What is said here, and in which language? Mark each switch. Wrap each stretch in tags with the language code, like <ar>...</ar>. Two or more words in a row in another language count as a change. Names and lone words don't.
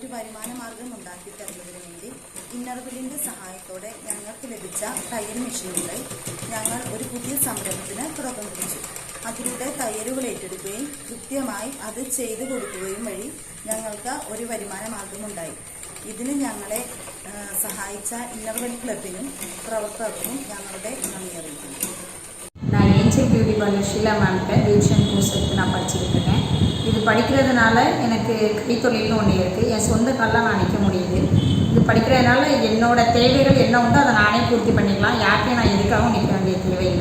<ml>വരുമാനമാർഗം ഉണ്ടാക്കി തരുന്നതിന് വേണ്ടി ഇന്നർവിലിൻ്റെ സഹായത്തോടെ ഞങ്ങൾക്ക് ലഭിച്ച തയ്യൽ മെഷീനുകൾ ഞങ്ങൾ ഒരു പുതിയ സംരംഭത്തിന് തുടക്കം കുറിച്ചു. അതിലൂടെ തയ്യലുകൾ ഏറ്റെടുക്കുകയും കൃത്യമായി അത് ചെയ്തു കൊടുക്കുകയും വഴി ഞങ്ങൾക്ക് ഒരു വരുമാന മാർഗമുണ്ടായി. ഇതിന് ഞങ്ങളെ സഹായിച്ച ഇന്നർവെൽ ക്ലബിനും പ്രവർത്തകർക്കും ഞങ്ങളുടെ നന്ദി അറിയിക്കുന്നു.</ml> <ta>நான் ஏஞ்சல் பியூட்டி பார்லர் ஷீலா மேம்கிட்ட டிவிஷன் கோர்ஸ் எடுத்து நான் படிச்சுக்கிட்டு இருக்கேன். இது படிக்கிறதுனால எனக்கு கைத்தொழில்னு ஒன்று இருக்குது. என் சொந்த காலில் நான் நிற்க முடியுது. இது படிக்கிறதுனால என்னோடய தேவைகள் என்ன உண்டோ அதை நானே பூர்த்தி பண்ணிக்கலாம். யார்கிட்டையும் நான் எதுக்காகவும் நிற்க வேண்டிய தேவையில்லை.</ta>